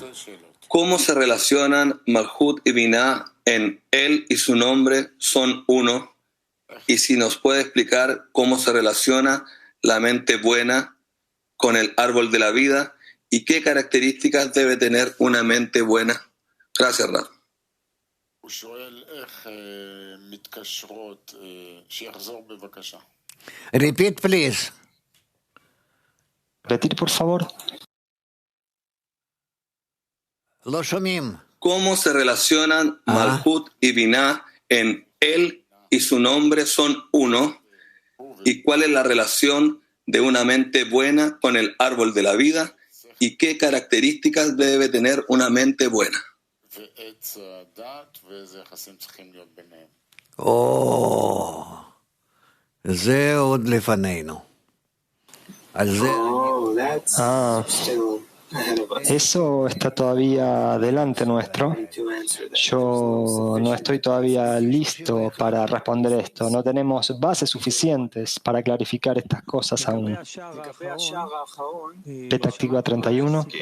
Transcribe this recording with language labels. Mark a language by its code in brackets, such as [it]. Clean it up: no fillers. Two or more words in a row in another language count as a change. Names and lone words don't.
[es] ¿Cómo se relacionan Malhut y Binah en él y su nombre son uno? Y si nos puede explicar cómo se relaciona la mente buena con el árbol de la vida y qué características debe tener una mente buena. Gracias, Rab. [en] Repeat, please. [es] Repetir, por favor. ¿Cómo se relacionan Malhut y Binah en él y su nombre son uno? ¿Y cuál es la relación de una mente buena con el árbol de la vida? ¿Y qué características debe tener una mente buena? [he] Oh, זה עוד לפנינו. על זה [es] Eso está todavía delante nuestro. Yo no estoy todavía listo para responder esto. No tenemos bases suficientes para clarificar estas cosas aún. Petactiva 31.